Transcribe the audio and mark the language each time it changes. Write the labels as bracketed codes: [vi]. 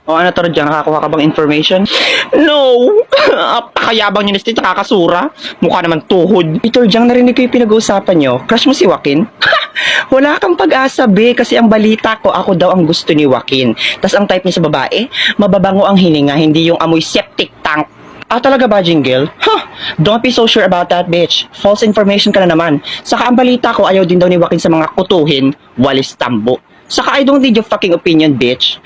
[tl] O ano, Turjang, nakakuha ka bang information? No! Apakayabang niyo ni Stitch, nakakasura. Mukha naman tuhod. Turjang, narinig ko yung pinag-uusapan niyo. Crush mo si Joaquin? Wala kang pag-asa, be, kasi ang balita ko, ako daw ang gusto ni Joaquin. Tas ang type niya sa babae, mababango ang hininga, hindi yung amoy septic tank. Ah, talaga ba, Jingle? [en] Huh, don't be so sure about that, bitch. False information [tl] ka na naman. Saka ang balita ko, ayaw din daw ni Joaquin sa mga kutuhin, walis tambo. [en] Saka I don't need your fucking opinion, bitch.